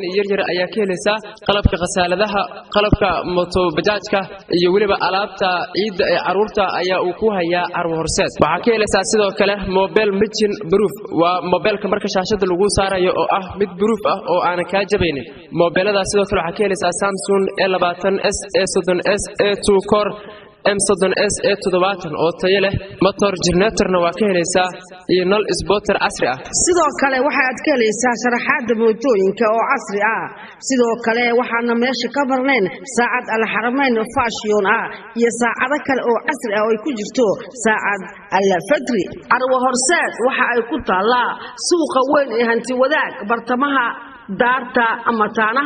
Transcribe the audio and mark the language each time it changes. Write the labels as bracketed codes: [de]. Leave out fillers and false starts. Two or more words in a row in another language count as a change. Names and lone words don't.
[so] iyo yar ayaa ka helaysaa qalabka qasaaladaha qalabka moto bajaajka iyo waliba alaabta ciid ee caruurta ayaa ku haya carwo horseed waxa ka helaysaa sidoo kale [en] mobile machine proof [so] waa mobilka marka shaashada lagu saarayo oo ah mid proof ah oo aan ka jabaynin mobilada sidoo kale waxa ka helaysaa Samsung A20s A30s A2 Core M30s A70 oo tayo leh motor generatorna waa ka helaysaa iyo nal spotter casri ah sidoo kale waxa aad ka helaysaa sharaxaada mootooyinka oo casri ah sidoo kale waxaana meesha ka barneen saacad al-Haramayn fashion ah iyo saacado kale oo casri ah oo ay ku jirto saacad al-Fajri carwo horseed waxa ay ku taalaa suuqa weyn ee hanti wadaag bartamaha daarta ama taanaha